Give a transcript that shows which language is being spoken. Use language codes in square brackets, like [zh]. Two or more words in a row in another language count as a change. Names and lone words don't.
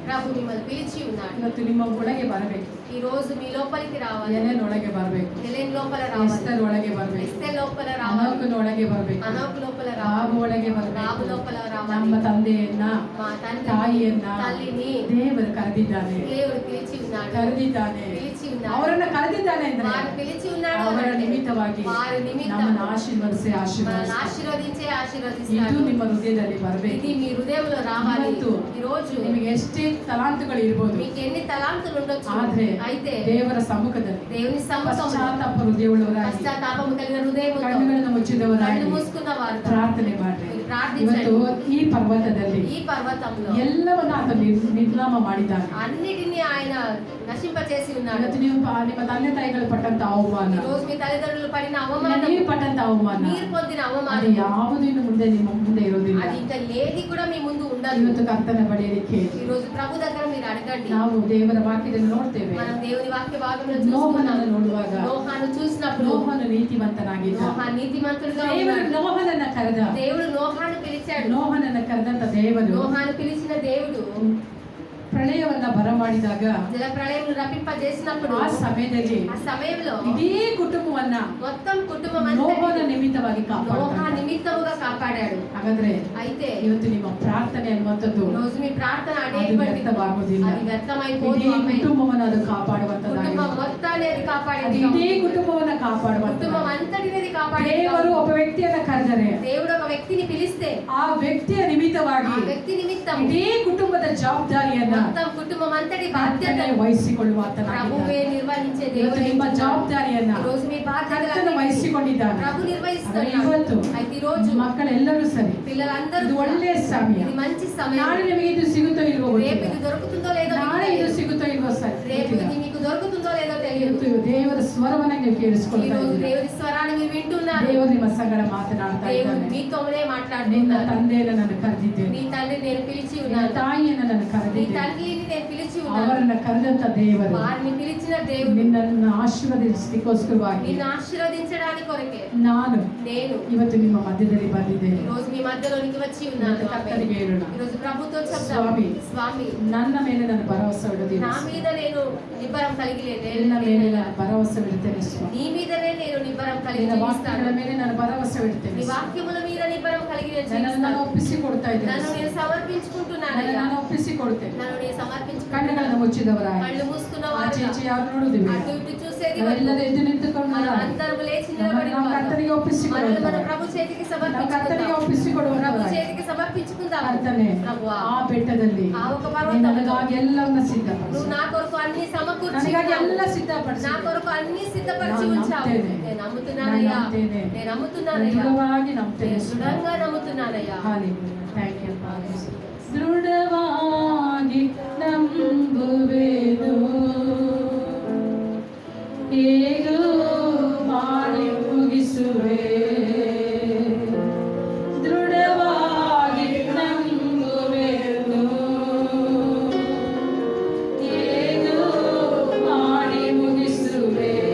[te] ప్రభు మిమ్మల్ని పిలిచి ఉన్నాడు. [kn] ಇವತ್ತು ನಿಮ್ಮ ಒಳಗೆ ಬರಬೇಕು, [te] ఈ రోజు మీ లోపలికి రావాలి, [kn] ಎಲೆನೊಳಗೆ ಬರಬೇಕು, [te] హెలెన్ లోపల రావాలి, [kn] ಎಸ್ತರ್ ಒಳಗೆ ಬರಬೇಕು, [te] ఎస్తేర్ లోపల రావాలి, [kn] ಅನೋಕನ ಒಳಗೆ ಬರಬೇಕು, [te] అనోకు లోపల [kn] ರಾಬು [te] రావాలి, [kn] ಒಳಗೆ [te] రాబు [kn] ಬರಬೇಕು. [te] లోపల రావాలి. [kn] ನಮ್ಮ ತಂದೆಯನ್ನ [te] మా తండ్రి [kn] ತಾಯಿಯನ್ನ [te] తల్లిని [kn] ದೇವರು ಕರೆದಿದ್ದಾನೆ, [te] దేవుడు పిలిచి ఉన్నాడు, [kn] ಕರೆದಿದ್ದಾನೆ. [te] పిలిచి ఉన్నాడు. [kn] ಅವರನ್ನ ಕರೆದಿದ್ದಾನೆ ಅಂದ್ರೆ [te] వారు పిలిచి ఉన్నాడు [kn] ಅವರ [te] అంటే [kn] ನಿಮಿತ್ತವಾಗಿ [te] వారి నిమిత్తం [kn] ನಮ್ಮನ್ನು ಆಶೀರ್ವದಿಸಿ [te] మనల్ని [kn] ಆಶೀರ್ವದಿಸಿ [te] ఆశీర్వదించే [kn] ಇದು [te] ఆశీర్వదిస్తాడు. [kn] ನಿಮ್ಮ ಹೃದಯದಲ್ಲಿ ಬರಬೇಕು. [te] ఇది మీ హృదయంలో రావాలి. [kn] ಇವತ್ತು [te] ఈ రోజు [kn] ನಿಮಗೆ ಎಷ್ಟೇ ತಲಾಂತುಗಳು ಇರ್ಬೋದು, [te] మీకు ఎన్ని తలాంతులు ఉండొచ్చు, [kn] ಆದ್ರೆ [te] అయితే [kn] ದೇವರ ಸಮ್ಮುಖದಲ್ಲಿ [te] దేవుని సముఖంలో [kn] ಪಶ್ಚಾತ್ತಾಪ ಹೃದಯವುಳ್ಳವರಾಗಿ [te] పశ్చాత్తాపము కలిగిన హృదయముతో [kn] ಕಣ್ಣುಗಳನ್ನು ಮುಚ್ಚಿದವರಾಗಿ [te] కళ్ళు మూసుకున్న వారు [kn] ಪ್ರಾರ್ಥನೆ ಮಾಡ್ರಿ. [te] మీరు ప్రార్థించండి. [kn] ಇವತ್ತು ಈ ಪರ್ವತದಲ್ಲಿ [te] ఈ పర్వతంలో [kn] ಎಲ್ಲವನ್ನ ಆತ ನಿರ್ನಾಮ ಮಾಡಿದ್ದಾನೆ. [te] అన్నిటినీ ఆయన నశింపచేసి ఉన్నాడు. [kn] ಇವತ್ತು ನೀವು ನಿಮ್ಮ ತಂದೆ ತಾಯಿಗಳು ಪಟ್ಟಂತ ಅವಮಾನ, [te] ఈ రోజు మీ తల్లిదండ్రులు పడిన [kn] ಇಲ್ಲ [te] అవమానం, [kn] ನೀವು ಪಟ್ಟಂತ ಅವಮಾನ, [te] మీరు పొందిన [kn] ಅದು [te] అవమానం, [kn] ಯಾವುದು ಇನ್ನು ಮುಂದೆ ನಿಮ್ಮ ಮುಂದೆ ಇರೋದಿಲ್ಲ. [te] అది ఇంకా ఏది కూడా మీ ముందు ఉండదు. [kn] ಇವತ್ತು ಕರ್ತನ ಬಳಿಯಲಿಕ್ಕೆ [te] ఈ రోజు ప్రభు దగ్గర మీరు అడగండి. [kn] ನಾವು ದೇವರ ವಾಕ್ಯದಲ್ಲಿ ನೋಡ್ತೇವೆ. [te] మనం దేవుని వాక్య భాగంలో [kn] ನೋಹನನ್ನು [te] చూస్తున్నాం. [kn] ನೋಡುವಾಗ [te] నోహాను చూసినప్పుడు [kn] ನೋಹನು ನೀತಿವಂತನಾಗಿದ್ದ. [te] నోహా నీతిమంతుడుగా [kn] ದೇವರು [te] ఉన్నాడు. [kn] ನೋಹನನ್ನ ಕರೆದ. [te] దేవుడు నోహాను పిలిచాడు. [kn] ನೋಹನನ್ನ ಕರೆದಂತ ದೇವರು [te] నోహాను పిలిచిన దేవుడు [kn] ಪ್ರಳಯವನ್ನ ಬರಮಾಡಿದಾಗ [te] జల ప్రళయం రప్పింపజేసినప్పుడు [kn] ಆ ಸಮಯದಲ್ಲಿ [te] ఆ సమయంలో [kn] ಇಡೀ ಕುಟುಂಬವನ್ನ [te] మొత్తం కుటుంబం [kn] ನೋಹನ [te] అంతా [kn] ನಿಮಿತ್ತವಾಗಿ [te] నోహా [kn] ಕಾಪಾಡ್ತಾನೆ. [te] నిమిత్తముగా కాపాడాడు. [kn] ಹಾಗಾದ್ರೆ [te] అయితే [kn] ಇವತ್ತು ನಿಮ್ಮ ಪ್ರಾರ್ಥನೆ ಅನ್ನುವಂಥದ್ದು [te] ఈ రోజు మీ ప్రార్థన [kn] ಅದು [te] అనేటువంటిది [kn] ವ್ಯರ್ಥವಾಗುವುದಿಲ್ಲ. [te] అది వ్యర్థమైపోదు. [kn] ಇಡೀ [te] ఆమేన్. [kn] ಕುಟುಂಬವನ್ನ ಅದು [te] కుటుంబం [kn] ಕಾಪಾಡುವಂತದ್ದಾಗಿದೆ. [te] మొత్తాన్ని అది [kn] ಅದು [te] కాపాడేది. [kn] ಇಡೀ ಕುಟುಂಬವನ್ನ [te] కుటుంబం [kn] ಕಾಪಾಡುವಂತ [te] అంతటిని అది కాపాడేది. [kn] ದೇವರು ಒಬ್ಬ ವ್ಯಕ್ತಿಯನ್ನ ಕರೆದರೆ [te] దేవుడు ఒక వ్యక్తిని పిలిస్తే [kn] ಆ ವ್ಯಕ್ತಿಯ ನಿಮಿತ್ತವಾಗಿ [te] ఆ వ్యక్తి నిమిత్తం [kn] ಇಡೀ ಕುಟುಂಬದ ಜವಾಬ್ದಾರಿಯನ್ನ [te] మొత్తం కుటుంబం అంతటి బాధ్యత [kn] ಕರ್ತನೇ ವಹಿಸಿಕೊಳ್ಳುವ [te] ప్రభువే నిర్వహించే [kn] ಇವತ್ತು ನಿಮ್ಮ [te] దేవుడు. [kn] ಜವಾಬ್ದಾರಿಯನ್ನ [te] ఈ రోజు మీ [kn] ಕರ್ತನು [te] బాధ్యతలను [kn] ವಹಿಸಿಕೊಂಡಿದ್ದಾನೆ. [te] ప్రభు [kn] ಆದರೆ [te] నిర్వహిస్తున్నాడు. [kn] ಇವತ್ತು [te] అయితే ఈ రోజు [kn] ಮಕ್ಕಳೆಲ್ಲರೂ ಸರಿ, [te] పిల్లలందరూ [kn] ಇದು ಒಳ್ಳೆಯ ಸಮಯ. [te] ఇది మంచి సమయం. [kn] ನಾಳೆ ನಿಮಗೆ ಇದು ಸಿಗುತ್ತೋ ಇಲ್ವೋ [te] రేపు [kn] ಗೊತ್ತಿಲ್ಲ. [te] ఇది దొరుకుతుందో లేదో మీకు [kn] ನಾಳೆ ಇದು [te] తెలియదు. [kn] ಸಿಗುತ್ತೋ ಇಲ್ವೋ ಸರಿ [te] రేపు [kn] ಗೊತ್ತಿಲ್ಲ. [te] ఇది మీకు దొరుకుతుందో లేదో తెలియదు. [kn] ಇವತ್ತು ದೇವರ ಸ್ವರವನ್ನ ನೀವು [te] ఈ [kn] ಕೇಳಿಸ್ಕೊಳ್ತಾ [te] రోజు [kn] ಇದ್ದೀರಾ. [te] దేవుని స్వరాన్ని మీరు వింటున్నారు. [kn] ದೇವರು ನಿಮ್ಮ ಸಂಗಡ ಮಾತನಾಡ್ತಾ [te] దేవుడు [kn] ಇದ್ದಾನೆ. [te] మీతోనే [kn] ನಿನ್ನ [te] మాట్లాడుతున్నారు. [kn] ತಂದೆಯನ್ನು ನಾನು ಕರೆದಿದ್ದೇನೆ, [te] నీ తండ్రి నేను పిలిచి [kn] ನಿನ್ನ [te] ఉన్నాను. [kn] ತಾಯಿಯನ್ನು ನಾನು [te] నీ [kn] ಕರೆದಿದ್ದೇನೆ. [te] తండ్రిని నేను పిలిచి ఉన్నాను. [kn] ಅವರನ್ನ ಕರೆದಂತ ದೇವರು [te] వారిని పిలిచిన దేవుడు [kn] ನಿನ್ನನ್ನು ಆಶೀರ್ವದಿಸಲಿಕ್ಕೋಸ್ಕರವಾಗಿ [te] నిన్ను ఆశీర్వదించడానికి కొరకే [kn] ನಾನು [te] నేను [kn] ಇವತ್ತು ನಿಮ್ಮ ಮಧ್ಯದಲ್ಲಿ ಬಂದಿದ್ದೇನೆ. [te] ఈ రోజు మీ మధ్యలోనికి వచ్చి ఉన్నాను. [kn] ಕರ್ತನಿಗೆ ಹೇಳೋಣ, [te] ఈ రోజు ప్రభుతో స్వామి, చెప్తాను, స్వామి [kn] ನನ್ನ ಮೇಲೆ ನಾನು ಭರವಸೆ ಇಡುತ್ತೇನೆ. [te] నా మీద నేను నిబ్బరం కలిగి [kn] ನಿನ್ನ ಮೇಲೆ ನಾನು ಭರವಸೆ ಇಡುತ್ತೇನೆ ಸ್ವಾಮಿ. [te] నీ మీదనే నేను నిబ్బరం కలిగి [kn] ನಿನ್ನ [te] జీవిస్తాను. [kn] ವಾಕ್ಯಗಳ ಮೇಲೆ ನಾನು ಭರವಸೆ ಇಡುತ್ತೇನೆ. [te] నీ వాక్యముల మీద నిబ్బరం కలిగి నేను [kn] ನನ್ನನ್ನು ನಾನು [te] జీవిస్తాను. [kn] ಒಪ್ಪಿಸಿಕೊಡ್ತಾ [te] నన్ను [kn] ಇದ್ದೇನೆ. [te] నేను సమర్పించుకుంటున్నాను. [kn] ನನ್ನನ್ನು ನಾನು ಒಪ್ಪಿಸಿಕೊಡ್ತೇನೆ. [te] నన్ను నేను సమర్పించుకుంటున్నాను. [kn] ಕಣ್ಣುಗಳನ್ನು ಮುಚ್ಚಿದವರಾಗಿ [te] కళ్ళు మూసుకున్న [kn] ಆಚೆ [te] వారు [kn] ಈಚೆ ಯಾರು ನೋಡುವುದಿಲ್ಲ. [te] అటు ఇటు చూసేది [kn] ನಾವೆಲ್ಲರೂ ಎದ್ದು ನಿಂತುಕೊಂಡು [te] మనం అందరం లేచి [kn] ನಾವು [te] నిలబడి [kn] ಕರ್ತನಿಗೆ [te] మనల్ని [kn] ಒಪ್ಪಿಸಿಕೊಡುತ್ತೇವೆ. [te] మన ప్రభు చేతికి [kn] ನಾವು ಕರ್ತನಿಗೆ [te] సమర్పించుకుందాం. ప్రభు [kn] ಒಪ್ಪಿಸಿಕೊಡುವ [te] చేతికి సమర్పించుకుందాం. [kn] ಕರ್ತನೆ, [te] ప్రభువా, [kn] ಆ ಬೆಟ್ಟದಲ್ಲಿ [te] ఆ ఒక [kn] ನೀನು [te] పర్వతంలో [kn] ನನಗಾಗಿ ಎಲ್ಲವನ್ನ [te] నువ్వు [kn] ಸಿದ್ಧಪಡಿಸು. [te] నా కొరకు అన్ని సమకూర్చి [kn] ನನಗಾಗಿ [te] ఉన్నావు. [kn] ಎಲ್ಲ [te] నా [kn] ಸಿದ್ಧಪಡಿಸು. [te] కొరకు అన్ని సిద్ధపరిచి [kn] ನಾನು [te] ఉంచావు. [kn] ನಂಬ್ತೇನೆ. [te] నేను నమ్ముతున్నానయ్యా. [kn] ನಾನು ನಂಬ್ತೇನೆ. [te] నేను [kn] ನಾನು [te] నమ్ముతున్నానయ్యా. [kn] ದೃಢವಾಗಿ ನಂಬ್ತೇನೆ [te] నేను దృఢంగా నమ్ముతున్నానయ్యా. [en] Hallelujah. Thank you, Father. [kn] ದೃಢವಾಗಿ ನಂಬುವೆನು, ಹೇಗೂ ಮಾಡಿ ಮುಗಿಸುವೆ. ದೃಢವಾಗಿ ನಂಬುವೆನು, ಹೇಗೂ ಮಾಡಿ ಮುಗಿಸುವೆ.